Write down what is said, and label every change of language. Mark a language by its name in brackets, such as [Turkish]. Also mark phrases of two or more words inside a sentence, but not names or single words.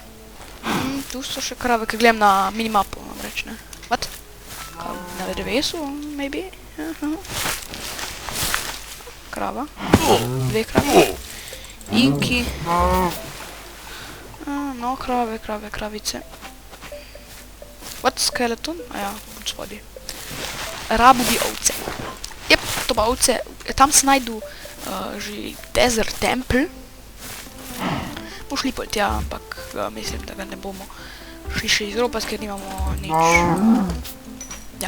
[Slovenian] Tu so še krave, ki gledam na minimapu, vam reč, ne. What? Na drevesu, maybe? Krava. 2 krave. Inki. No, kravice. [English] What, skeleton? Aja, [Slovenian] od spodaj. Rabu bi ovce. Jep, to pa ovce. Tam se najdu že Desert Temple. Bomo šli pol tja, ampak mislim, da ga ne bomo šli še izropati, ker nimamo nič. Ja.